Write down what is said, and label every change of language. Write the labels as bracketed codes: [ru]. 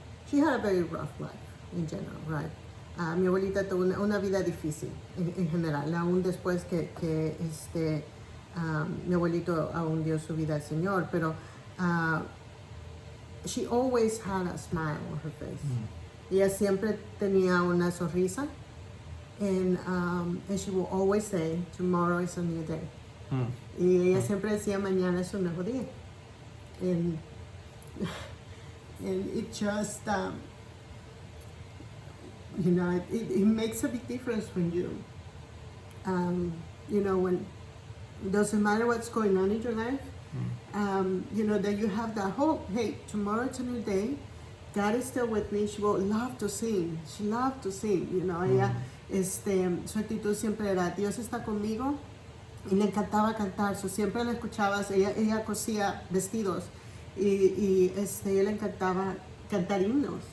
[en] She had a very rough life in general, right? [es] Mi abuelita tuvo una vida difícil en general, aún después que mi abuelito aún dio su vida al Señor, pero [en] she always had a smile on her face. [es] Ella siempre tenía una sonrisa, [en] and she will always say, tomorrow is a new day. [es] Y ella siempre decía, mañana es un nuevo día. [en] And it just, you know, it makes a big difference when you know, when it doesn't matter what's going on in your life, you know, that you have that hope. Hey, tomorrow it's a new day. God is still with me. She will love to sing. She loved to sing, you know. [es] Ella, su actitud siempre era, Dios está conmigo, y le encantaba cantar. So, siempre la escuchabas. Ella cosía vestidos y ella le encantaba cantar himnos.